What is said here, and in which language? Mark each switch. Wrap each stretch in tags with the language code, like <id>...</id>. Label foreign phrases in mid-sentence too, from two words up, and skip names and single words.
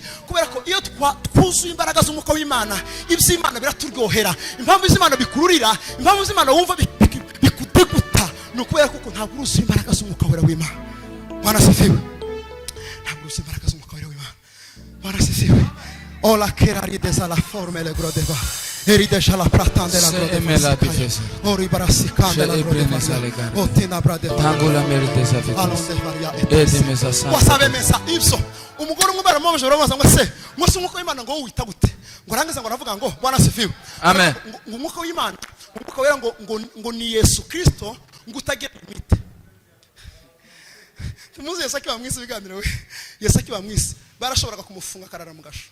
<rw>Kubera ko iyo twuzuye imbaraga z'umwuka w'Imana iby'Imana biraturyohera. Impamvu z'Imana bikururira, impamvu z'Imana wumva bikudeguta, ni ukubera kuko ntabwo uruzuye imbaraga z'umwuka w'Imana.</rw> <sw>Bwana sifiwe.</sw> <rw>Ntabwo uruzuye imbaraga z'umwuka w'Imana.</rw> <sw>Bwana sifiwe. Ola kerari desa la forme le grodeva. Eri deja la pratande la grodeva. Ori barasikande la grodeva. Otina brade. Tangola merite sa fitis. Alonde varia. Edi mesa sa. Wasabe mesa ibso.</sw> <rw>Umugore umwe baramubaje baramubaza ngo se mwese umwuka w'Imana ngo wita gute? Ngo arangiza ngo aravuga ngo</rw> <sw>Bwana sifiwe.</sw> <rw>Amen. Ngo umwuka w'Imana, umwuka wera ngo ni Yesu Kristo ngo utagira limite. Tumuze Yesu akiba mwisi biganire we. Yesu akiba mwisi barashoboraga kumufunga karara mu gasho.</rw>